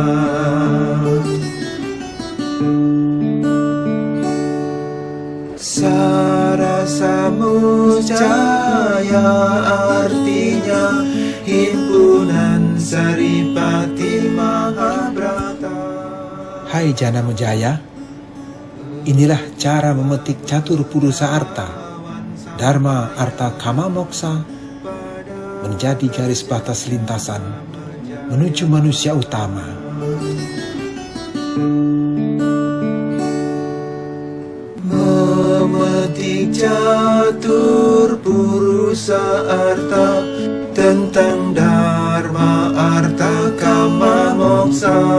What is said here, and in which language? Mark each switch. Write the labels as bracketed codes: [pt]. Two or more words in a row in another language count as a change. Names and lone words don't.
[id] Sarasa muscaya artinya himpunan Saripati Mahabrata. Hai Jana Mujaya, inilah cara memetik catur purusa arta, dharma arta kama moksa, menjadi garis batas lintasan menuju manusia utama. Memetik catur purusa arta, tentang dharma arta kama moksa.